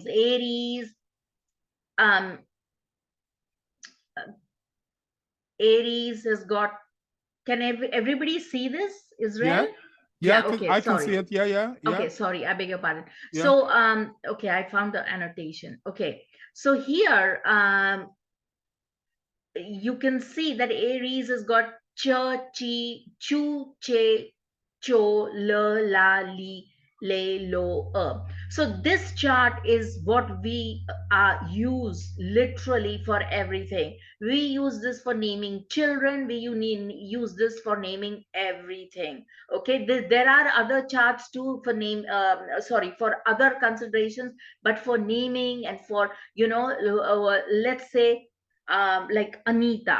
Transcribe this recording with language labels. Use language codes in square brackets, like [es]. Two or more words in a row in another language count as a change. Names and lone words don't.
[en] Aries, um Aries has got, can everybody see this, Yeah. Israel? Yeah, Yeah, okay, I can sorry. see it. Yeah, yeah, yeah. Okay, sorry, I beg your pardon. Yeah. So okay, I found the annotation. Okay, so here you can see that Aries has got ch, chi, chu, che, cho, le, la, li, le, lo, So this chart is what we use literally for everything. We use this for naming children. We use this for naming everything. Okay, there are other charts too for name. Sorry, for other considerations, but for naming and for, let's say, like Anita.